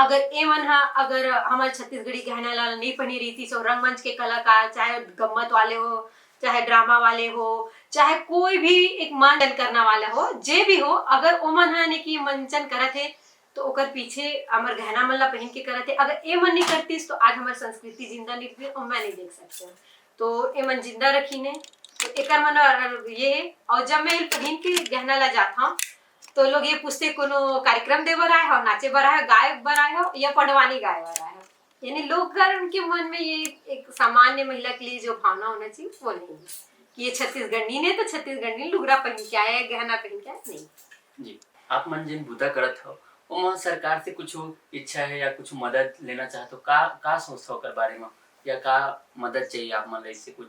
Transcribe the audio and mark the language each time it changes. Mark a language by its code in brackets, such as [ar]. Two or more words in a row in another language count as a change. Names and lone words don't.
[hne] अगर ए मन अगर हमारे छत्तीसगढ़ी गहना ला नहीं पहनी रही थी, सो रंगमंच के कलाकार चाहे गम्मत वाले हो, चाहे ड्रामा वाले हो, चाहे कोई भी एक मंचन करने वाला हो, जे भी हो, अगर ओमन है कि मंचन करत है तो ओकर पीछे अमर गहना मन ला पहन के करत है। अगर ए मन नहीं करतीस तो आज हमारी संस्कृति जिंदा नहीं थी और मैं नहीं देख सकते। तो ए मन जिंदा रखी ने तो एक मन ये है। और जब मैं पहन के गहना ला जाता हूँ तो लोग ये पूछते कोनो कार्यक्रम दे बर आए हो, नाचे बर आए हो, गाय बर आए हो या पडवानी गाय बर आए हो। यानी लोग उनके मन में ये एक सामान्य महिला के लिए जो भावना होना चाहिए वो नहीं है कि ये छत्तीसगढ़ी ने तो छत्तीसगढ़ी लुगरा पहन के आया, गहना पहन के आया, नहीं। जी, आप मन जिन बुदा करत हो ओमा सरकार से कुछ इच्छा है या कुछ मदद लेना चाहते हो, का सोचते हो कर बारे में, या का मदद चाहिए आप मन इससे कुछ?